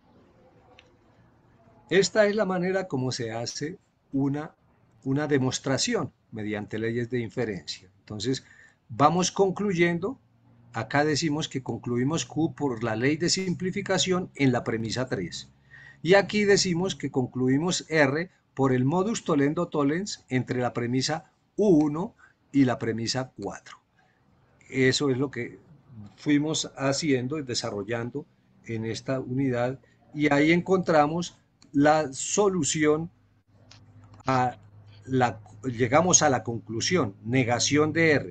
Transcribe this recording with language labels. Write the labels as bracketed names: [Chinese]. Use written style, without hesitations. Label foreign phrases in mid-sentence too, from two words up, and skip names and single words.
[Spanish] Esta es la manera como se hace una demostración mediante leyes de inferencia. Entonces, vamos concluyendo. Acá decimos que concluimos Q por la ley de simplificación en la premisa 3. Y aquí decimos que concluimos R por el [Latin] modus tollendo tollens [Spanish] entre la premisa 1 y la premisa 4. Eso es lo que fuimos haciendo y desarrollando en esta unidad y ahí encontramos la solución llegamos a la conclusión, negación de R.